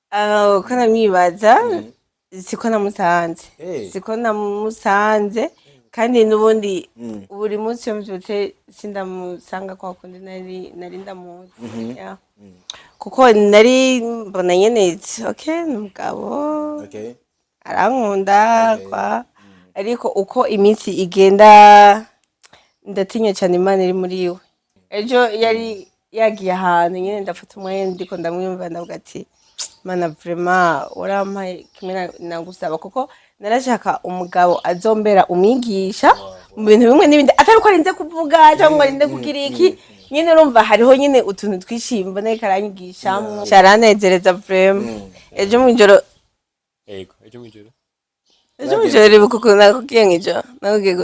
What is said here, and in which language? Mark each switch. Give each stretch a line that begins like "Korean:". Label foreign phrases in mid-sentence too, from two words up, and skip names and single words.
Rundi: Uko namwibaza siko namusanze kandi nubundi buri munsi yo mbyutse sindamusanga kwa kundi nari ndamuzi kuko nari mbona nyene okay numugabo arankunda kwa ariko uko iminsi igenda ndatinya cyane Imana iri muri we ejo yari yagiye ahantu nyene ndafata umwanya ndiko ndamwumva ndavuga ati Mana vraiment warampaye kimwe nagusaba kuko narashaka umugabo azombera umwigisha mu bintu bimwe n'ibindi atari ko arinze kuvuga cyangwa arinde kugira iki nyene urumva hariho nyene utuntu twishimba naye karanyigishamwe cyaranezereza vraiment ejo mwijoro rero kuko nakubwiye nk'ijoro nakubwiye